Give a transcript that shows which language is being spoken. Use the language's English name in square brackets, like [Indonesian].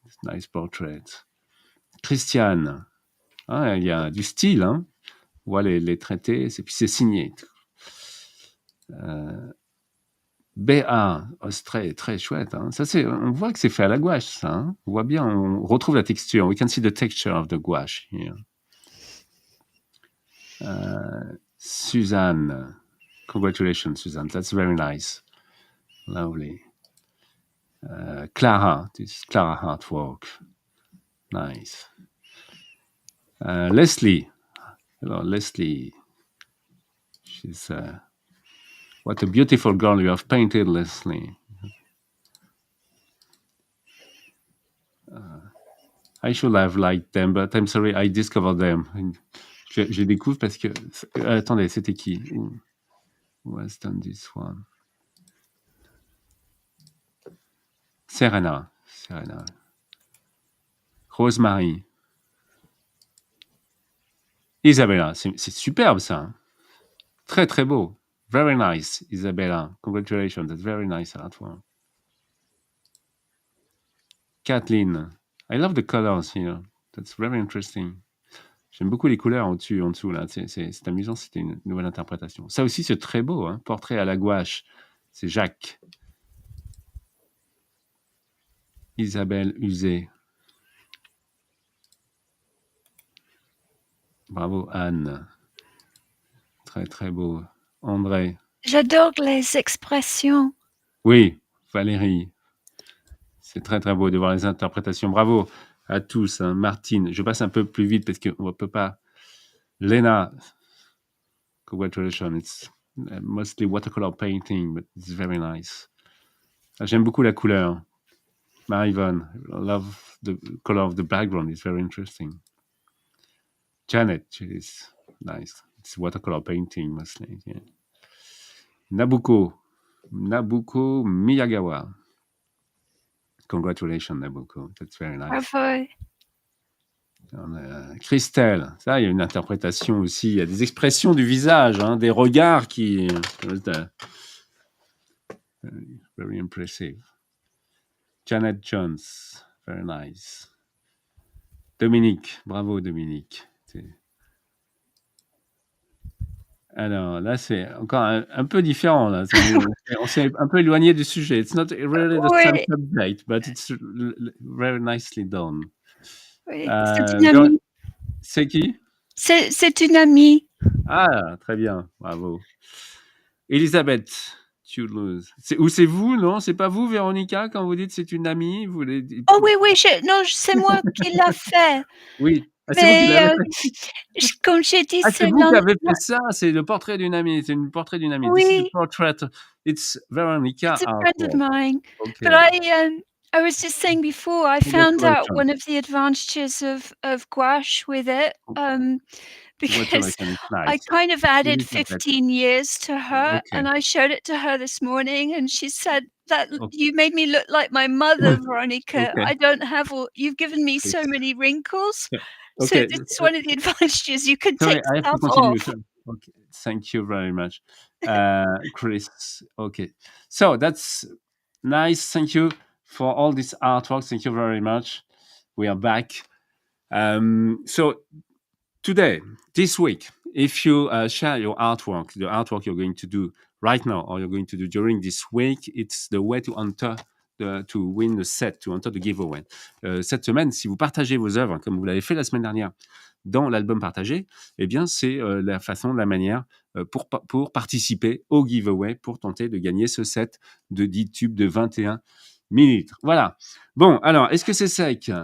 [English] Nice portrait. [French] Christiane. Ah, il y a du style. Hein? On voit les traités. Et puis, c'est signé. BA, oh, c'est très, très chouette. Hein. Ça, on voit que c'est fait à la gouache, ça. Hein. On voit bien, on retrouve la texture. [English] We can see the texture of the gouache here. Suzanne. Congratulations, Suzanne. That's very nice. Lovely. Clara. This is Clara Artwork. Nice. Leslie. Hello, Leslie. She's... what a beautiful girl you have painted, Leslie. I should have liked them, but I'm sorry, I discovered them. [French] Je les découvre parce que... attendez, c'était qui? [English] Who has done this one? Serena. Rosemary. [French] Isabella, c'est superbe ça. Très très beau. [English] Very nice, [French] Isabella. [English] Congratulations, that's very nice artwork. Kathleen, I love the colors here. That's very interesting. [French] J'aime beaucoup les couleurs en dessous là. C'est amusant, c'était une nouvelle interprétation. Ça aussi, c'est très beau, hein. Portrait à la gouache. C'est Jacques. Isabelle Usé. Bravo, Anne. Très, très beau. André. J'adore les expressions. Oui, Valérie. C'est très, très beau de voir les interprétations. Bravo à tous, hein. Martine. Je passe un peu plus vite parce qu'on ne peut pas. [English] Lena. Congratulations. It's mostly watercolor painting, but it's very nice. [French] J'aime beaucoup la couleur. [English] Marie-Yvonne, I love the color of the background. It's very interesting. Janet, it's nice. It's watercolor painting mostly. Yeah. Nabucco Miyagawa. Congratulations, Nabucco. That's very nice. [French] Bravo. Christelle, ça, il y a une interprétation aussi. Il y a des expressions du visage, hein, des regards qui. [English] Very impressive. Janet Jones, very nice. [French] Dominique, bravo Dominique. Alors là, c'est encore un peu différent. Là. On s'est un peu éloigné du sujet. [English] It's not really the same subject, but it's very nicely done. [French] Oui, c'est une amie. C'est qui? C'est une amie. Ah, très bien, bravo. Elisabeth Toulouse. Ou c'est vous, non? C'est pas vous, Véronica, quand vous dites c'est une amie? Vous les... Oh oui, non, c'est moi qui l'a fait. Oui. Ah, c'est vous qui l'avez fait. Comme j'ai dit, c'est vous qui avez fait ça. C'est le portrait d'une amie. C'est un portrait d'une amie. Oui. [English] This is the portrait. It's Veronica. It's a friend of mine. Okay. But I was just saying before, I found out one of the advantages of gouache with it, because nice. I kind of added 15 years to her, and I showed it to her this morning, and she said that you made me look like my mother, Veronica. I don't have you've given me so many wrinkles. So it's one of the advantages. You can take stuff off. Okay. Thank you very much, Chris. Okay, so that's nice. Thank you for all this artwork. Thank you very much. We are back. So today, this week, if you share your artwork, the artwork you're going to do right now or you're going to do during this week, it's the way to enter to win the set, to enter the giveaway. [French] Cette semaine, si vous partagez vos œuvres, comme vous l'avez fait la semaine dernière, dans l'album partagé, eh bien, c'est la manière pour participer au giveaway, pour tenter de gagner ce set de 10 tubes de 21 millilitres. Voilà. Bon, alors, est-ce que c'est sec?